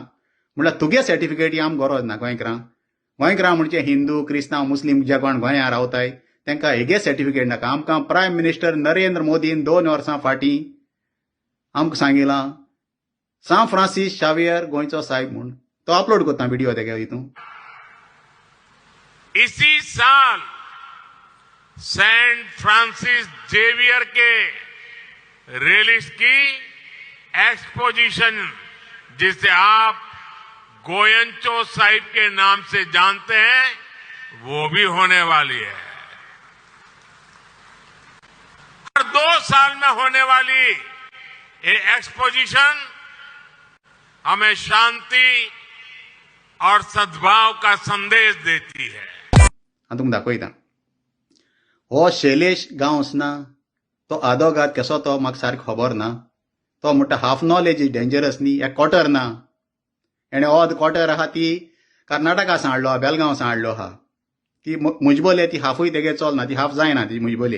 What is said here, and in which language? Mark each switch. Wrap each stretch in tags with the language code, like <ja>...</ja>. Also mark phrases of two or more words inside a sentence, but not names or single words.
<kok>म्हणल्यार तुगे सर्टिफिकेटी आमकां गरज ना गोंयकारांक. गोंयकारां म्हणजे हिंदू क्रिस्तांव मुस्लीम जे कोण गोंयांत रावताय तांकां हेगे सर्टिफिकेट नाका. आमकां</kok> <en>prime minister</en> <kok>नरेंद्र मोदीन 2 वर्सां फाटीं आमकां सांगिलां सान फ्रांसीस शावियर गोंयचो साहेब म्हूण. तो अपलोड करता व्हिडिओ तेगे हितून.</kok> <hi>इसी साल सेंट फ्रांसिस जेवियर के रिलीज की एक्सपोजिशन जिसे आप गोयंचो साहिब के नाम से जानते हैं वो भी होने वाली है. हर 2 साल में होने वाली ये एक्सपोजिशन हमें शांति और सद्भाव का संदेश देती है.</hi> <kok>हांव तुमकां दाखयता. हो शैलेश गांवस ना, तो आदोगाद कसो तो म्हाका सारको खबर ना. तो म्हणटा</kok> <en>half knowledge is dangerous</en> <kok>न्ही, हे क्वॉटर ना. हेणें ओद क्वॉटर आहा ती कर्नाटका हाडलो आहा, बेलगांव हाडलो आहा. ती मुजबोले ती हाफूय तेगे चलना, ती हाफ जायना ती मुजबोले.</kok>